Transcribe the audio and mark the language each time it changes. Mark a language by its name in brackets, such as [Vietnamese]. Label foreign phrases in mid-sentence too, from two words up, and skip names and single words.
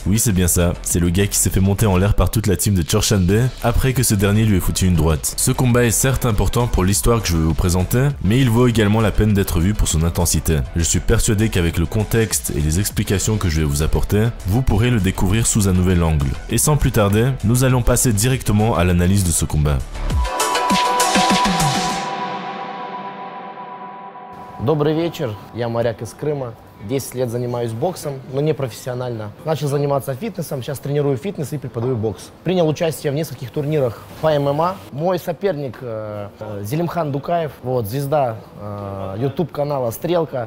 [French] Oui, c'est bien ça, c'est le gars qui s'est fait monter en l'air par toute la team de Chorshanbe après que ce dernier lui ait foutu une droite. Ce combat est certes important pour l'histoire que je vais vous présenter, mais il vaut également la peine d'être vu pour son intensité. Je suis persuadé qu'avec le contexte et les explications que je vais vous apporter, vous pourrez le découvrir sous un nouvel angle. Et sans plus tarder, nous allons passer directement à l'analyse de ce combat. [Russian] Добрый вечер, я моряк из Крыма. 10 лет занимаюсь боксом, но не профессионально. Начал заниматься фитнесом, сейчас тренирую фитнес и преподаю бокс. Принял участие в нескольких турнирах по ММА. Мой соперник Зелимхан Дукаев, вот, звезда YouTube-канала «Стрелка».